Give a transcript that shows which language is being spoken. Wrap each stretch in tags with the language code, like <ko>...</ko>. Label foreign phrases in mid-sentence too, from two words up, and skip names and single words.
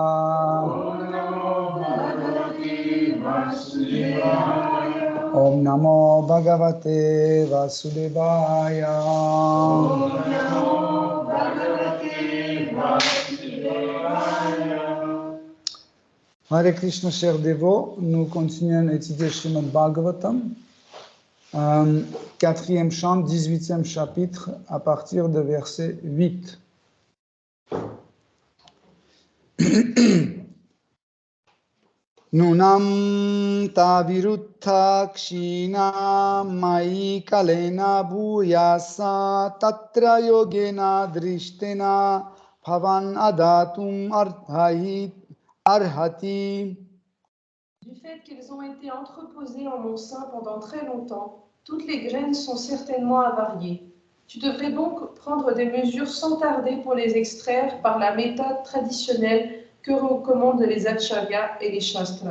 <sa>Om Namo Bhagavate Vasudevaya. Hare Krishna,</sa> <fr>chers dévots, nous continuons à étudier Srimad Bhagavatam, 4e chant, 18e chapitre, à partir de verset 8.</fr> <sa>Nunam tavirutta kshina mai kalena bhuyasa tatra yogena drishtena Bhavan adatum arhati.</sa> <fr>Du fait qu'ils ont été entreposés en mon sein pendant très longtemps, toutes les graines sont certainement avariées. Tu devrais donc prendre des mesures sans tarder pour les extraire par la méthode traditionnelle que recommandent les acharyas et les shastras.</fr>